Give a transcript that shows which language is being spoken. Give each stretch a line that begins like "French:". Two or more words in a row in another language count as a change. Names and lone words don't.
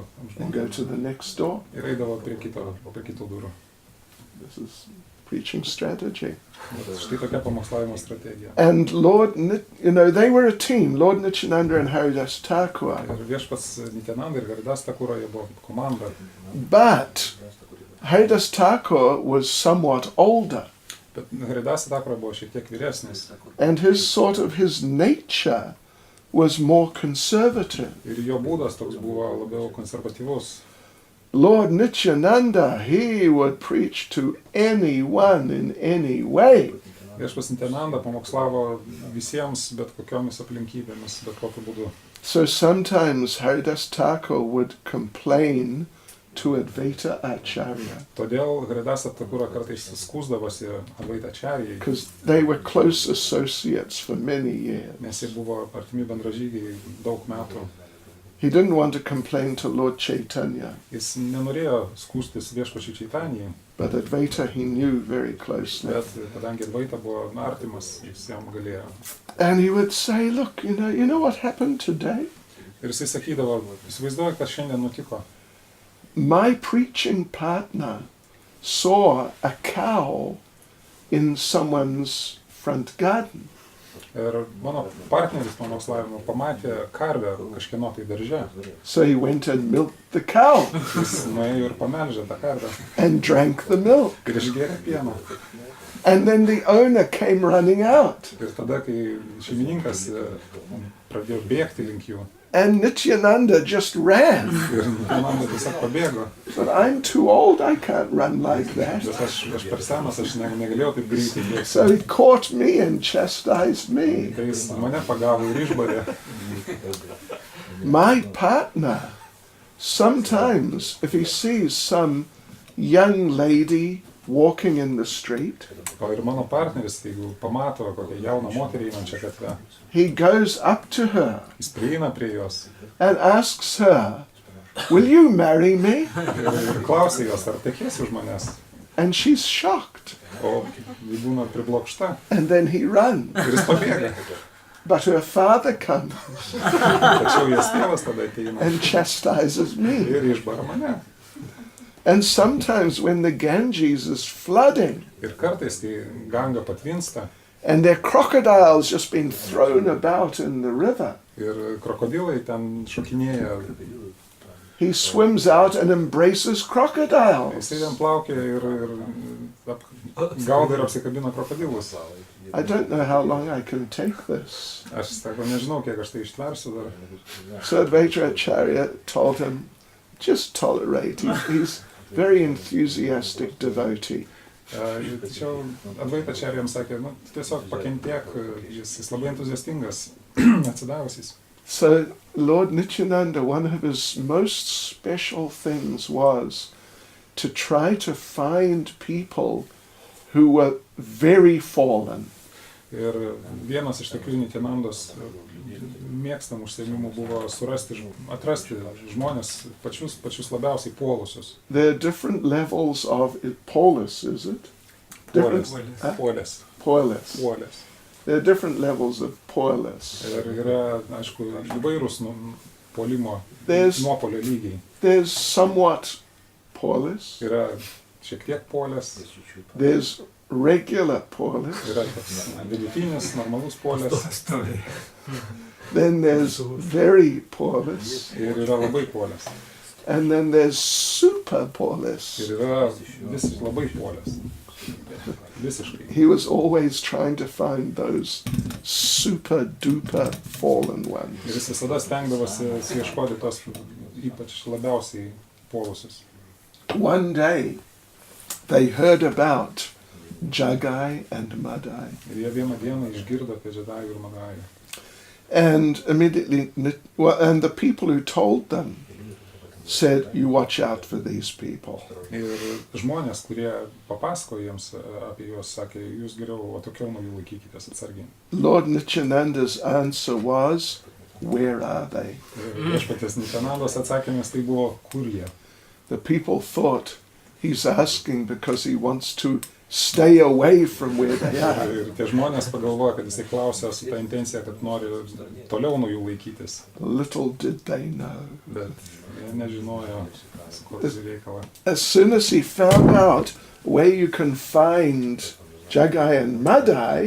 English: And go to the next door.
Lithuanian: ir eidavo prie kito durų.
English: This is preaching strategy.
Lithuanian: Štai tokia pamokslavimo strategija.
English: And they were a team, Lord Nityananda and Haridas Thakur.
Lithuanian: Ir viešpats Nityananda ir Haridas Thakur jie buvo komanda.
English: But Haridas Thakur was somewhat older.
Lithuanian: Bet Haridas Thakur buvo šiek tiek vyresnis.
English: And his nature was more conservative.
Lithuanian: Ir jo būdas toks buvo labiau konservatyvus.
English: Lord Nityananda, he would preach to anyone in any way.
Lithuanian: Viešpats Nityananda pamokslavo visiems bet kokiomis aplinkybėmis, bet kokiu būdu.
English: So sometimes Haridas Thakur would complain to Advaita Acharya
Lithuanian: Todėl Haridas Thakur kartais skųsdavosi Advaita Acharyai,
English: because they were close associates for many years.
Lithuanian: nes jie buvo artimi bendražygiai daug metų.
English: He didn't want to complain to Lord Chaitanya,
Lithuanian: Jis nenorėjo skųstis viešpačiui Čaitanijai,
English: but Advaita he knew very closely.
Lithuanian: bet kadangi Advaita buvo artimas, jis jam galėjo.
English: And he would say, look, you know what happened today?
Lithuanian: Ir jisai sakydavo, įsivaizduoju, kas šiandien nutiko.
English: My preaching partner saw a cow in someone's front garden.
Lithuanian: Ir mano partneris pamokslavimo pamatė karvę kažkieno tai darže.
English: So he went and milked the cow
Lithuanian: Jis nuėjo ir pamelžė tą karvę
English: and drank the milk.
Lithuanian: ir išgėrė pieną.
English: And then the owner came running out.
Lithuanian: Ir tada, kai šeimininkas pradėjo bėgti link jų,
English: And Nityananda just ran.
Lithuanian: ir Nityananda tiesiog pabėgo.
English: But I'm too old, I can't run like that.
Lithuanian: Bet aš per senas, aš negalėjau taip greitai bėgti.
English: So he caught me and chastised me.
Lithuanian: Tai jis mane pagavo ir išbarė.
English: My partner, sometimes if he sees some young lady walking in the street,
Lithuanian: O ir mano partneris, jeigu pamato kokią jauną moterį einančią gatve,
English: he goes up to her
Lithuanian: jis prieina prie jos
English: and asks her, will you marry me?
Lithuanian: ir klausia jos, ar tekėsi už manęs.
English: And she's shocked.
Lithuanian: O ji būna priblokšta
English: And then he runs.
Lithuanian: ir jis pabėga.
English: But her father comes
Lithuanian: Tačiau jos tėvas tada ateina
English: and chastises me.
Lithuanian: ir išbara mane.
English: And sometimes when the Ganges is flooding
Lithuanian: Ir kartais, kai Ganga patvinsta
English: and there are crocodiles just being thrown about in the river,
Lithuanian: ir krokodilai ten šokinėja,
English: he swims out and embraces crocodiles.
Lithuanian: jisai ten plaukia ir gaudo ir apsikabina krokodilus.
English: I don't know how long I can take this.
Lithuanian: Aš sako, nežinau, kiek aš tai ištversiu dar.
English: So Advaita Acharya told him, just tolerate. He's very enthusiastic devotee.
Lithuanian: Tačiau Advaita Acharya jam sakė, tiesiog pakentėk, jis labai entuziastingas, atsidavusis.
English: So Lord Nityananda, one of his most special things was to try to find people who were very fallen.
Lithuanian: Ir vienas iš tokių Nityanandos mėgstamų užsiėmimų buvo atrasti žmonės pačius labiausiai puolusius.
English: There are different levels of polis, is it?
Lithuanian: Puolės.
English: Polis. There are different levels of polis.
Lithuanian: Ir yra, aišku, įvairūs puolimo,
English: There's-
Lithuanian: nuopuolio lygiai.
English: There's somewhat polis.
Lithuanian: Yra šiek tiek puolės,
English: There's regular polis.
Lithuanian: yra toks vidutinis, normalus puolės
English: Then there's very polis.
Lithuanian: ir yra labai puolės.
English: And then there's super polis.
Lithuanian: Ir yra labai puolės. Visiškai.
English: He was always trying to find those super duper fallen
Lithuanian: Ir
English: ones.
Lithuanian: jis visada stengdavosi ieškoti tos ypač labiausiai puolusius.
English: One day they heard about Jagai and Madai.
Lithuanian: Ir jie vieną dieną išgirdo apie Džedajų ir Madajų.
English: And immediately, and the people who told them said, you watch out for these people.
Lithuanian: Ir žmonės, kurie papasako jiems apie juos, sakė, jūs geriau atokiau nuo jų laikykitės atsargiai.
English: Lord Nityananda's answer was, where are they?
Lithuanian: Ir viešpaties Nityanandos atsakymas tai buvo, kur jie.
English: The people thought he's asking because he wants to stay away from where they are.
Lithuanian: Ir tie žmonės pagalvoja, kad jisai klausia su ta intencija, kad nori toliau nuo jų laikytis.
English: Little did they know.
Lithuanian: Bet jie nežinojo, su kuo tai reikala.
English: As soon as he found out where you can find Jagai and Madai,